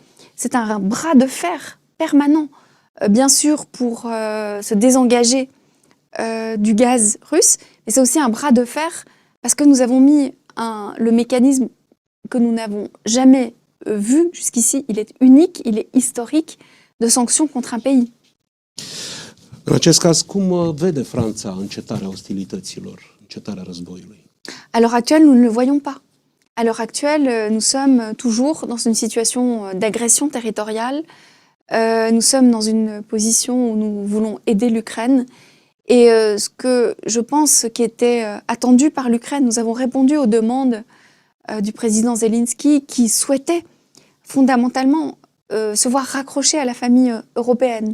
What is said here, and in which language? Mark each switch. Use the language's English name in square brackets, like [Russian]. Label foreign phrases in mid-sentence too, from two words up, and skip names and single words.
[French] C'est un bras de fer permanent, bien sûr pour se désengager du gaz russe, mais c'est aussi un bras de fer parce que nous avons mis le mécanisme que nous n'avons jamais vu jusqu'ici. Il est unique, il est historique, de sanctions contre un pays. [Romanian] În acest caz, cum vede Franța încetarea ostilităților, încetarea războiului? [French] À l'heure actuelle, nous ne le voyons pas. À l'heure actuelle, nous sommes toujours dans une situation d'agression territoriale. Nous sommes dans une position où nous voulons aider l'Ukraine. Et ce que je pense qui était attendu par l'Ukraine, nous avons répondu aux demandes du président Zelensky qui souhaitait fondamentalement se voir raccroché à la famille européenne.